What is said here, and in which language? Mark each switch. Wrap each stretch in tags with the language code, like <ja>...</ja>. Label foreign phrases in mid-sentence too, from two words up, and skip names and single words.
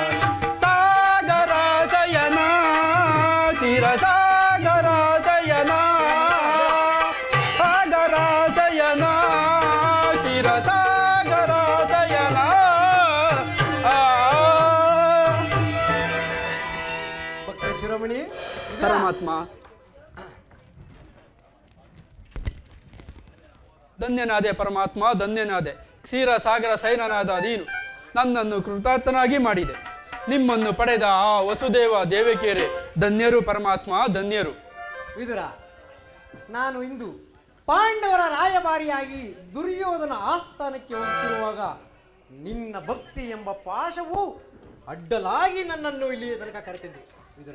<kn>ಸಾಗರಾಸಯನ ಚಿರ ಸಾಗರಾಸಯನ, ಸಾಗರಾಸಯನ ಚಿರ ಸಾಗರಾಸಯನ. ಭಕ್ತ ಶಿರೋಮಣಿ ಪರಮಾತ್ಮ, ಧನ್ಯನಾದೆ ಪರಮಾತ್ಮ, ಧನ್ಯನಾದೆ. ಕ್ಷೀರ ಸಾಗರ ಸೈನನಾದ ನೀನು ನನ್ನನ್ನು ಕೃತಾರ್ಥನಾಗಿ ಮಾಡಿದೆ. ನಿಮ್ಮನ್ನು ಪಡೆದ ಆ ವಸುದೇವ ದೇವಕಿಯರೇ ಧನ್ಯರು ಪರಮಾತ್ಮ, ಧನ್ಯರು. ವಿದುರ, ನಾನು ಇಂದು ಪಾಂಡವರ ರಾಯಭಾರಿಯಾಗಿ ದುರ್ಯೋಧನ ಆಸ್ಥಾನಕ್ಕೆ ಹೋಗುತ್ತಿರುವಾಗ ನಿನ್ನ ಭಕ್ತಿ ಎಂಬ ಪಾಶವು ಅಡ್ಡಲಾಗಿ ನನ್ನನ್ನು ಇಲ್ಲಿಯ ತನಕ ಕರೆತಿದ್ದೆ ವಿದುರ.</kn>